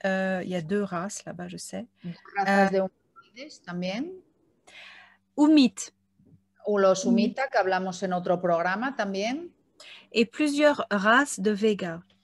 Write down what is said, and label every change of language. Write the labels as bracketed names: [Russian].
[French] Il y a 2 races là-bas, je sais. [Spanish] Razas de humanoides también. Humit. O los Humita, que hablamos en otro programa también. [French] Et plusieurs races de Vega.